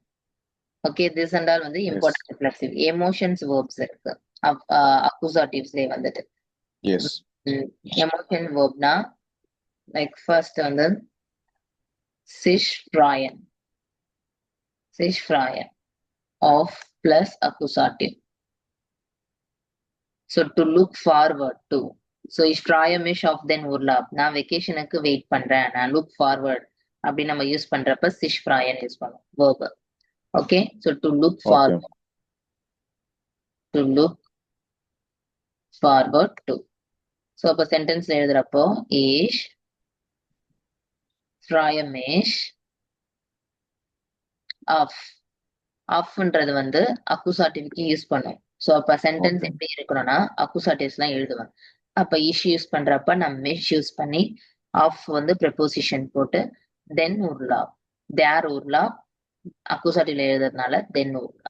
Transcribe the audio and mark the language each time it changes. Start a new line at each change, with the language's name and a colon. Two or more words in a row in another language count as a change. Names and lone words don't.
English: Okay, this and all
Tamil: வந்து
English: important reflexive. Emotions verbs
Tamil: இருக்கு அக்குசாட்டிவ்ஸ்லயே வந்துட்டு.
English: Emotion verb-na like first
Tamil: வந்து
German: sich freuen, sich freuen auf
English: plus accusative. So to look forward to.
German: So ich freue mich auf den Urlaub.
Tamil: நான் வெக்கேஷனுக்கு வெயிட் பண்றேன். நான்
English: look forward
Tamil: அப்படி நம்ம யூஸ் பண்றப்ப
German: sich freuen
Tamil: யூஸ் பண்ணுவோம். verb.
English: Okay? So to look Okay. forward. To look forward to.
Tamil: So அப்ப சென்டென்ஸ்ல எழுதுறப்போ
German: ich freue mich auf.
Tamil: ஆஃப்ன்றது வந்து அக்குசாட்டிவ்க்கு யூஸ் பண்ணும். ஸோ அப்ப சென்டென்ஸ்
English: Okay.
Tamil: எப்படி இருக்கணும்னா அக்குசாட்டிவ்ஸ் எல்லாம் எழுதுவேன். அப்ப இஷ் யூஸ் பண்றப்ப நம்ம மிஷ் யூஸ் பண்ணி ஆஃப் வந்து ப்ரெப்போசிஷன் போட்டு
German: den Urlaub der Urlaub
Tamil: அக்குசாட்டிவ்ல எழுதுறதுனால
German: den Urlaub.